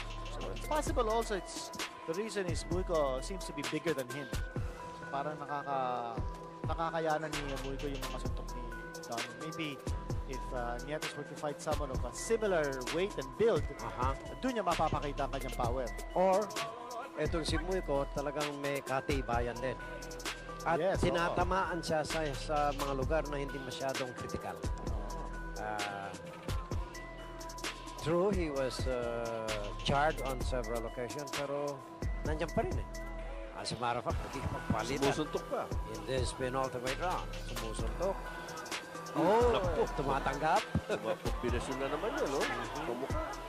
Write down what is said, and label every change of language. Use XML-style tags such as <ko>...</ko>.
<en>So it's possible also the reason is Muico seems to be bigger than him.</en> <tl>So parang nakakayanan ni Muico yung mga suntok ni Don.</tl> <en>Maybe if Nietes were to fight someone of a similar weight and build,</en> <tl>doon niya mapapakita ang kanyang power. Or, etong si Muico talagang may katibayan din. At</tl> <en>Yes,</en> <tl>tinatamaan siya sa mga lugar na hindi masyadong critical.</tl> <en>True, he was charred on several occasions,</en> <tl>pero nandiyan pa rin eh.</tl> <en>As a matter of fact,</en> <tl>nagkikipagpalitan. Sumusuntok pa.</tl> <en>In this penultimate round,</en> <tl>sumusuntok. Oh, tumatanggap. Kombinasyon na naman yun, no? Pamukha.</tl>